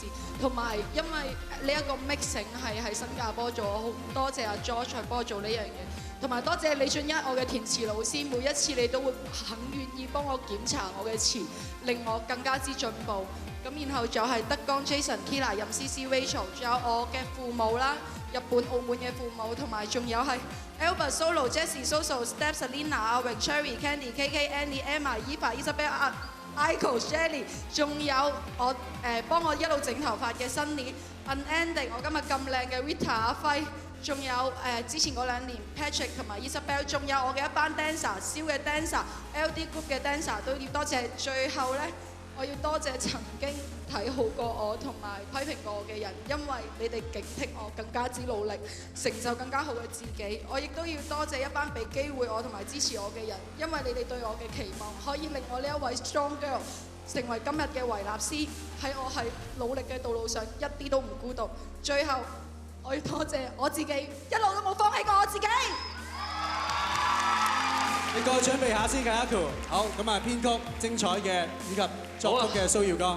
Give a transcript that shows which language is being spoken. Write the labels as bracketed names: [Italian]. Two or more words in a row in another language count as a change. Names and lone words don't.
[Cantonese] 同埋因為呢一個 mixing 係喺新加坡做，好多謝阿 George 幫我做呢樣嘢，同埋多謝李俊一我嘅填詞老師，每一次你都會肯願意幫我檢查我嘅詞，令我更加之進步。咁然後仲有係德剛 Jason、Kila、任思思、Rachel， 仲有我嘅父母啦，日本、澳門嘅父母，同埋仲有係 Albert Solo、Jessie、Soso、Step、Selina、阿榮、Cherry、Candy、KK、Andy、Emma、Eva、Isabel、Iko、Jelly，仲有我幫我一路整頭髮嘅新年 Unending， 我今日咁靚嘅 Rita 阿輝，仲有之前嗰2年 Patrick 同埋 Isabel， 仲有我嘅一班 dancer， 蕭嘅 dancer、LD Group 嘅 dancer 都要多謝。最後呢，我要多謝曾經睇好過我同埋批評過我嘅人，因為你哋警惕我更加之努力，成就更加好嘅自己。我亦都要多謝一班俾機會我同埋支持我嘅人，因為你哋對我嘅期望，可以令我呢一位 [English] strong girl [Cantonese] 成為今日嘅維納斯，喺我係努力嘅道路上一啲都唔孤獨。最後，我要多謝我自己，一路都冇放棄過我自己。你過去準備下先 ，Kayako。好，咁啊編曲精彩嘅以及作曲嘅蘇耀光。